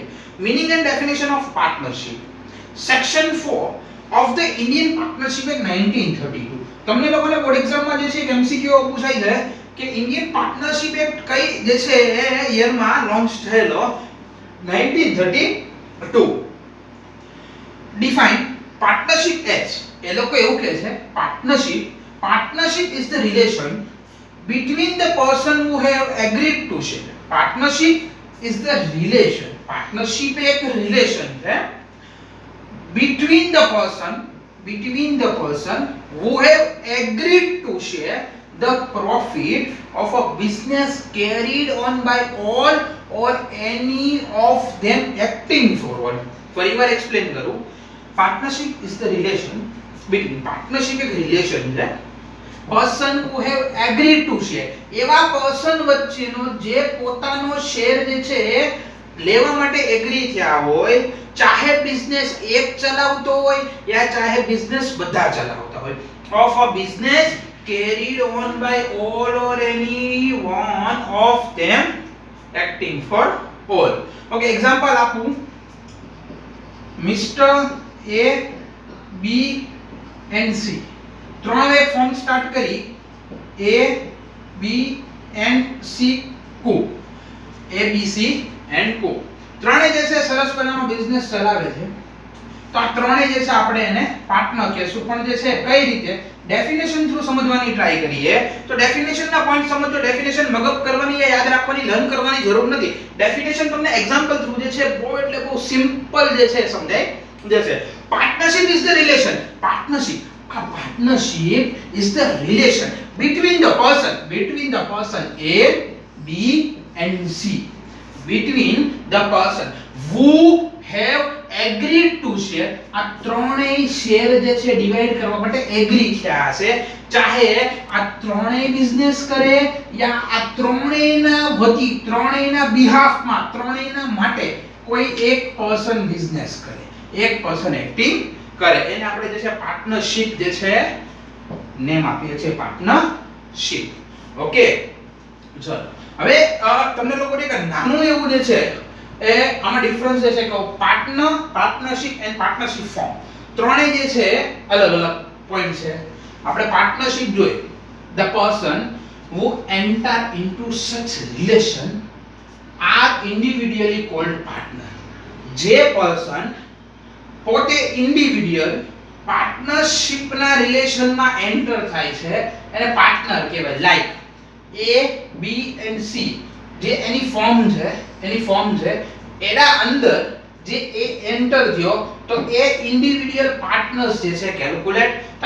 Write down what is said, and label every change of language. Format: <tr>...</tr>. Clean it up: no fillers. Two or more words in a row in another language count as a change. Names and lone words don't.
<en>Meaning and definition of partnership. Section 4 of the Indian Partnership Act 1932.</en> <gu>તમને લોકોને</gu> <en>board examમાં</en> <gu>જે છે એક એમસીક્યુ પૂછાઈ છે કે ઇન્ડિયન પાર્ટનરશિપ એક્ટ કઈ જે છે યરમાં લોન્ચ થયેલો 1932.</gu> <en>ડિફાઇન partnership as</en> <gu>એ લોકો એવું કહે છે</gu> <en>partnership is the relation between the person who have agreed to share. Partnership is the relation. Partnership એક relation છે between the person who have agreed to share the profit of a business carried on by all or any of them acting forward.</en> <gu>ફરીવાર એક્સપ્લેન કરું.</gu> <en>Partnership is the relation between partnership એક relation છે person who have agreed to share.</en> <gu>એવા person વચ્ચેનો જે પોતાનો શેર જે છે લેવા માટે એગ્રી થયા હોય, ચાહે બિઝનેસ એક ચલાવતો હોય યા ચાહે બિઝનેસ બધા ચલાવતા હોય,</gu> <en>of a business carried on by all or any one of them acting for all. Okay, example આપું. Mr.</en> <gu>A, B and C ત્રણ એક</gu> <en>firm start</en> <gu>કરી A, B and C Co. A, B, C and Co. ત્રણે જે છે સરસ મજાનો બિઝનેસ ચલાવે છે, તો આ ત્રણે જે છે આપણે એને પાર્ટનર કહેશું. પણ જે છે કઈ રીતે</gu> <en>definition through</en> <gu>સમજવાની ટ્રાય કરીએ તો</gu> <en>definitionના point</en> <gu>સમજો. ડેફિનેશન મગજ કરવાની યા યાદ રાખવાની લર્ન કરવાની જરૂર નથી. ડેફિનેશન તમને</gu> <en>example through</en> <gu>જે છે બહુ એટલે બહુ સિમ્પલ જે છે સમજાય જશે.</gu> <en>Partnership is the relation. Partnership is the relation between the person A, B and C. Between the person who have agreed to share.</en> <gu>આ ત્રણેય શેર જે છે ડિવાઇડ કરવા માટે એગ્રી થયા છે, ચાહે આ ત્રણેય બિઝનેસ કરે યા આ ત્રણેયના વતી ત્રણેયના બિહાફમાં ત્રણેયના માટે કોઈ એક</gu> <en>person business</en> <gu>કરે, એક</gu> <en>person acting</en> <gu>કરે, એને આપણે જે છે પાર્ટનરશિપ જે છે નેમ આપીએ છીએ પાર્ટનરશિપ. ઓકે, ચલો હવે તમને લોકોને એક નાનું એવું જે છે એ આમાં ડિફરન્સ જે છે કે</gu> <en>partnership and partnership firm</en> <gu>ત્રણેય જે છે અલગ અલગ પોઈન્ટ છે. આપણે પાર્ટનરશિપ જોઈએ</gu> <en>the person who enter into such relation are individually called partner.</en> <gu>જે પર્સન પોતે</gu> <en>individual partnershipના relationમાં enter</en> <gu>થાય છે એને પાર્ટનર કહેવાય. લાઈક A, B and C જે એની ફોર્મ છે એના અંદર જે એ એન્ટર થયો તો એ</gu> <en>individual partners</en> <gu>જે છે કેલ્ક્યુલેટ થાય.</gu>